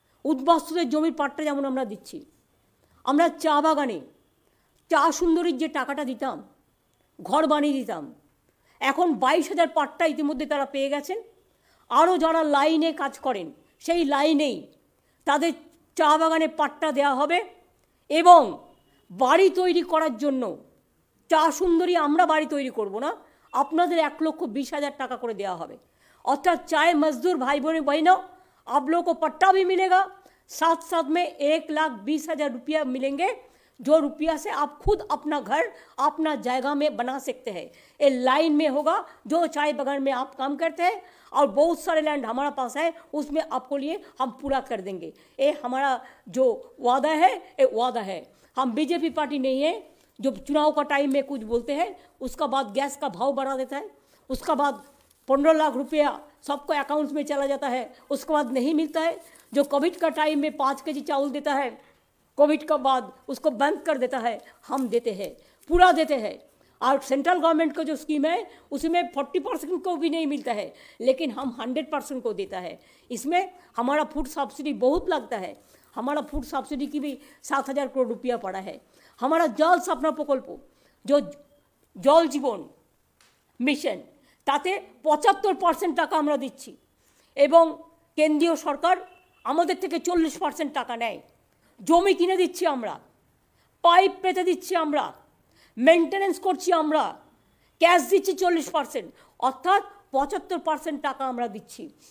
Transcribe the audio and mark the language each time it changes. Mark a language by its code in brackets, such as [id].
[bn] উদ্বাস্তুদের জমির পাট্টা যেমন আমরা দিচ্ছি, আমরা চা বাগানে চা সুন্দরীর যে টাকাটা দিতাম, ঘর বানিয়ে দিতাম, এখন 22,000 পাট্টা ইতিমধ্যে তারা পেয়ে গেছেন। আরও যারা লাইনে কাজ করেন, সেই লাইনেই তাদের চা বাগানে পাট্টা দেওয়া হবে, এবং বাড়ি তৈরি করার জন্য চা সুন্দরী আমরা বাড়ি তৈরি করব না, আপনাদের 1,20,000 টাকা করে দেওয়া হবে। অর্থাৎ [hi] चाय मजदूर भाई बहनों, आप लोगों को पट्टा भी मिलेगा, साथ साथ में 1,20,000 रुपया मिलेंगे, जो रुपया से आप खुद अपना घर अपना जगह में बना सकते हैं। ये लाइन में होगा, जो चाय बागान में आप काम करते हैं, और बहुत सारे लैंड हमारा पास है, उसमें आपको लिए हम पूरा कर देंगे। ये हमारा जो वादा है, ये वादा है। हम बीजेपी पार्टी नहीं है जो चुनाव का टाइम में कुछ बोलते हैं, उसका बाद गैस का भाव बढ़ा देता है, उसका बाद 15 लाख रुपया सबको अकाउंट्स में चला जाता है, उसके बाद नहीं मिलता है। जो कोविड का टाइम में 5 केजी चावल देता है, कोविड के बाद उसको बंद कर देता है, हम देते हैं, पूरा देते हैं। और सेंट्रल गवर्नमेंट का जो स्कीम है उसमें 40% को भी नहीं मिलता है, लेकिन हम 100% को देता है। इसमें हमारा फूड सब्सिडी बहुत लगता है, हमारा फूड सब्सिडी की भी 7,000 करोड़ रुपया पड़ा है। हमारा जल सपना प्रकल्प, जो जल जीवन मिशन, [bn] তাতে 75% টাকা আমরা দিচ্ছি, এবং কেন্দ্রীয় সরকার আমাদের থেকে 40% টাকা নেয়। জমি কিনে দিচ্ছি আমরা, পাইপ পেতে দিচ্ছি আমরা, মেনটেনেন্স করছি আমরা, ক্যাশ দিচ্ছি 40%, অর্থাৎ 75% টাকা আমরা দিচ্ছি।